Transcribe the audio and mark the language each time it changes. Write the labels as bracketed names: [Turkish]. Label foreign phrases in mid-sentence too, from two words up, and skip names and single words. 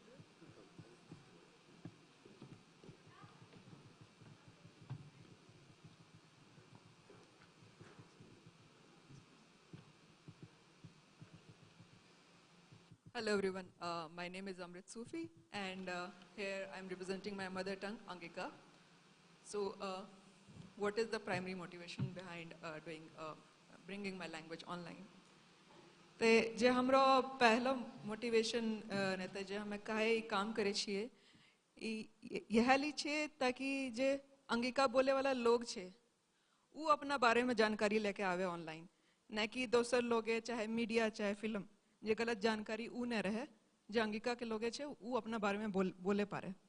[English] Hello everyone, my name is Amrit Sufi, and here I'm representing my mother tongue, Angika. So what is the primary motivation behind bringing my language online? [Angika] ते जे हमरो पहला मोटिवेशन ने ते जे हमें काहे काम करे छिए यह ली छे ताकि जे अंगिका बोले वाला लोग छे वो अपना बारे में जानकारी लेके आवे ऑनलाइन, न कि दोसर लोगे चाहे मीडिया चाहे फिल्म जे गलत जानकारी ऊ न रहे जे अंगिका के लोगे छे ऊ अपना बारे में बोले पारे।